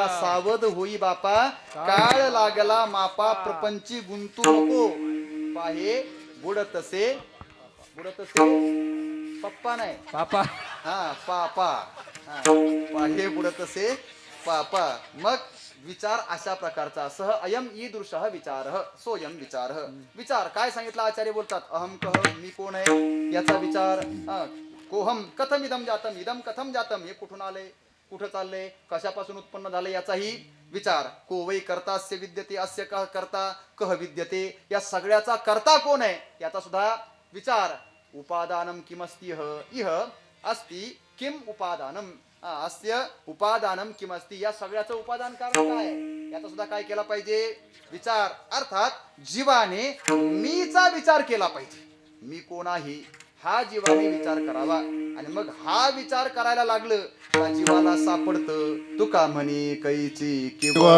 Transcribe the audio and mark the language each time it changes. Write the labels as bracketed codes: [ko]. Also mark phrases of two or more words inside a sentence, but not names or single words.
[mr] सावध होई बापा काळ लागला मापा. प्रपंची गुंतू नको पाहे बुडतसे पप्पा नाही पापा हा पापा. पाहे बुडतसे पापा. मग विचार अशा प्रकारचा. [sa] सह अयम ईदृशः विचार सोयम विचार. [mr] विचार काय सांगितलं आचार्य बोलतात? [sa] अहम कह, [mr] मी कोण आहे याचा विचार. [sa] कोहम कथम इदम जातम, इदम कथम जातम, [mr] हे कुठून आले, कुठं चाललंय, कशापासून उत्पन्न झाले याचाही विचार. [sa] को वै कर्तास्य विद्यते अस्य कह कर्ता कह विद्यते, [mr] या सगळ्याचा कर्ता कोण आहे याचा सुद्धा विचार. [sa] उपादानम किमस्तिह इह अस्ति किम उपादानम, अस्य उपादानम किमस्ति, [mr] या सगळ्याचं उपादान कारण काय याचा सुद्धा काय केला पाहिजे? विचार. अर्थात जीवाने मीचा विचार केला पाहिजे. मी कोण आहे हा जीवाने विचार करावा. आणि मग हा विचार करायला लागलं त्या जीवाला सापडतं तुका म्हणे कैची किंवा